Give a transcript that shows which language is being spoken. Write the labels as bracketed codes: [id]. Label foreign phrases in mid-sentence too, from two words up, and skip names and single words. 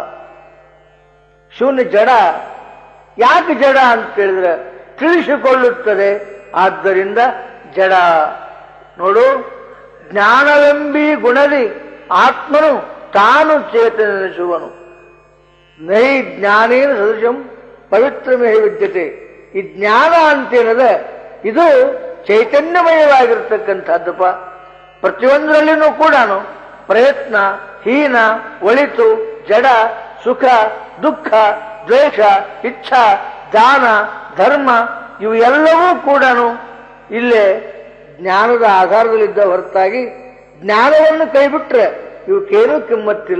[kn] ಶೂನ್ಯ ಜಡ. ಯಾಕೆ ಜಡ ಅಂತ ಹೇಳಿದ್ರೆ ತಿಳಿಸಿಕೊಳ್ಳುತ್ತದೆ, ಆದ್ದರಿಂದ ಜಡ. ನೋಡು, ಜ್ಞಾನವೆಂಬಿ ಗುಣದಿ ಆತ್ಮನು ತಾನು ಚೇತನೆನಿಸುವನು. [sa] ನೈ ಜ್ಞಾನೇನ ಸದೃಶಂ ಪವಿತ್ರಮೇ ವಿದ್ಯತೆ. [kn] ಈ ಜ್ಞಾನ ಅಂತೇನದ ಇದು ಚೈತನ್ಯಮಯವಾಗಿರ್ತಕ್ಕಂಥದ್ದಪ್ಪ. ಪ್ರತಿಯೊಂದರಲ್ಲಿನೂ ಕೂಡ ಪ್ರಯತ್ನ, ಹೀನ, ಒಳಿತು, ಜಡ, ಸುಖ, ದುಃಖ, ದ್ವೇಷ, ಇಚ್ಛಾ, ದಾನ, ಧರ್ಮ ಇವು ಎಲ್ಲವೂ ಕೂಡ ಇಲ್ಲೇ ಜ್ಞಾನದ ಆಧಾರದಲ್ಲಿದ್ದ ಹೊರತಾಗಿ ಜ್ಞಾನವನ್ನು ಕೈಬಿಟ್ರೆ ಇವಕ್ಕೇನೂ ಕಿಮ್ಮತ್ತಿಲ್ಲ.